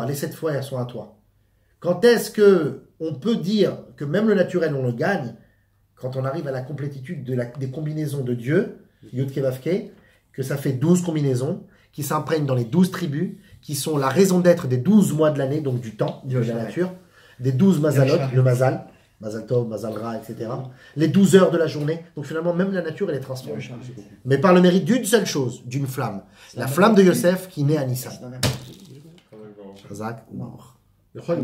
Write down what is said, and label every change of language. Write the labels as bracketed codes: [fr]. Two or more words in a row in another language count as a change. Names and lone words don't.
[fr] Les 7 fois, elles sont à toi. Quand est-ce que on peut dire que même le naturel, on le gagne? Quand on arrive à la complétitude des combinaisons de Dieu, Yud Kevavke, que ça fait 12 combinaisons, qui s'imprègnent dans les 12 tribus, qui sont la raison d'être des 12 mois de l'année, donc du temps, de la nature, des 12 mazalot, le [he] מזל, מזל טוב, מזל רע, [fr] etc. Les 12 heures de la journée. Donc finalement, même la nature, elle est transformée. Mais par le mérite d'une seule chose, d'une flamme. La flamme de Yosef qui naît à Nissan. Chazak. Non.